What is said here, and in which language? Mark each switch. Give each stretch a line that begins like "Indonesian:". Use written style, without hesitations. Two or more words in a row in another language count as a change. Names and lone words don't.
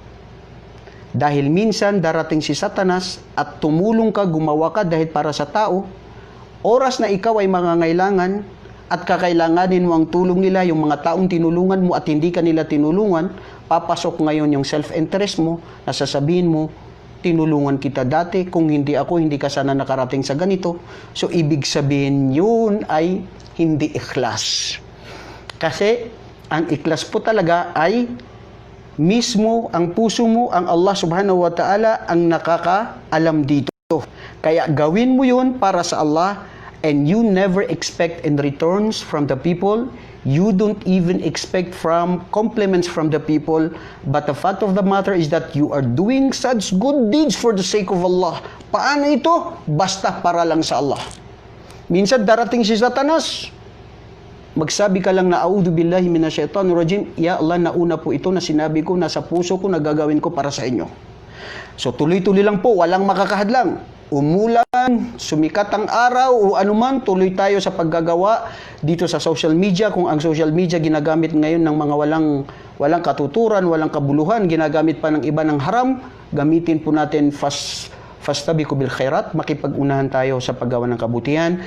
Filipino: Dahil minsan darating si Satanas at tumulong ka, gumawa ka dahil para sa tao, oras na ikaw ay mangangailangan at kakailanganin mo ang tulong nila, yung mga taong tinulungan mo at hindi ka nila tinulungan, papasok ngayon yung self-interest mo, na sasabihin mo, tinulungan kita dati, kung hindi ako, hindi ka sana nakarating sa ganito. So, ibig sabihin yun ay hindi ikhlas. Kasi, ang ikhlas po talaga ay mismo ang puso mo, ang Allah
Arabic: سبحانه وتعالى
Filipino: ang nakakaalam dito. Kaya gawin mo yun para sa Allah,
English: and you never expect in returns from the people. You don't even expect from compliments from the people. But the fact of the matter is that you are doing such good deeds for the sake of Allah.
Filipino: Paano ito? Basta para lang sa Allah. Minsan darating si Satanas, magsabi ka lang na
Arabic: أعوذ بالله من الشيطان الرجيم,
Filipino: ya Allah, nauna po ito na sinabi ko, nasa puso ko, nagagawin ko para sa inyo. So tuloy-tuloy lang po, walang makakahadlang. Umulan, sumikat ang araw o anuman, tuloy tayo sa paggagawa dito sa
English: social media.
Filipino: Kung ang
English: social media
Filipino: ginagamit ngayon ng mga walang katuturan, walang kabuluhan, ginagamit pa ng iba ng haram, gamitin po natin
Arabic: فاستبقوا بالخيرات,
Filipino: makipag-unahan tayo sa paggawa ng kabutihan.